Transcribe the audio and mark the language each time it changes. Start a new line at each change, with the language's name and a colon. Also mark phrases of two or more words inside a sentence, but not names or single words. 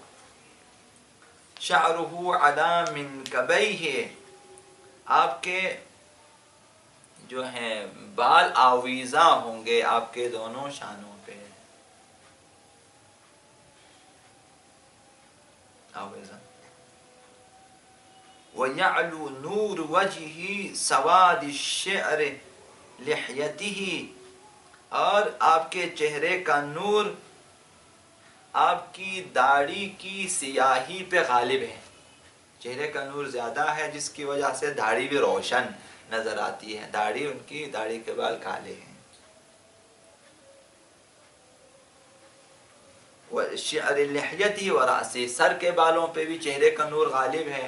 Arabic: شعرہ علی منکبیہ،
Urdu: آپ کے جو ہیں بال آویزاں ہوں گے آپ کے دونوں شانوں پہ، آویزاں.
Arabic: وَيَعْلُو نُورُ وَجْهِ سَوَادِ الشِّعْرِ لِحْيَتِهِ،
Urdu: اور آپ کے چہرے کا نور آپ کی داڑھی کی سیاہی پہ غالب ہے. چہرے کا نور زیادہ ہے جس کی وجہ سے داڑھی بھی روشن نظر آتی ہے. داڑھی ان کی، داڑھی کے بال کالے ہیں.
Arabic: وَالشِّعْرِ لِحْيَتِهِ وَرَأْسِهِ،
Urdu: سر کے بالوں پہ بھی چہرے کا نور غالب ہے.